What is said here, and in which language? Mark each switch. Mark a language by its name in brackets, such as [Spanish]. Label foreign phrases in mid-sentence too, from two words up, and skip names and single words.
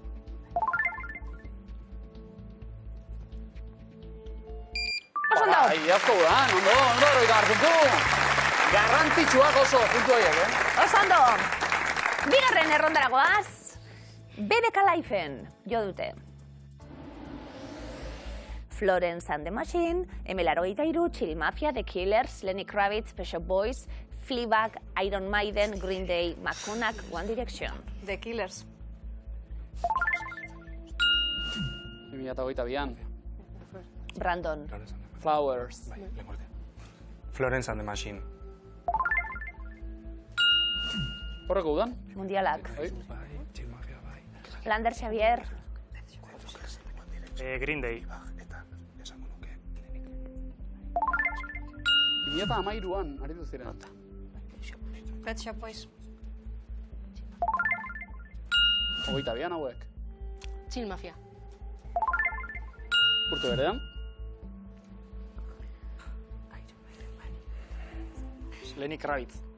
[Basque] Oso ondo. Iazko gudan, ondo, horreita puntu. Garrantzitsuak oso, puntu horiek, Oso ondo. Bigarren errondaragoaz. BBK Lifeen jo dute. Florence and the Machine, M83, Chill Mafia, The Killers, Lenny Kravitz, Pet Shop Boys, Fleabag, Iron Maiden, Green Day, McConaughey, One Direction. The Killers. 2022an. Brandon. Flowers. Florence and the Machine. Horreko udan? Mundialak. Bai. Lander Xavier. Green Day. 2013an, aritu ziren. Pet Shop Boys. 22an hauek. Chill Mafia. Urte berean. Lenny Kravitz.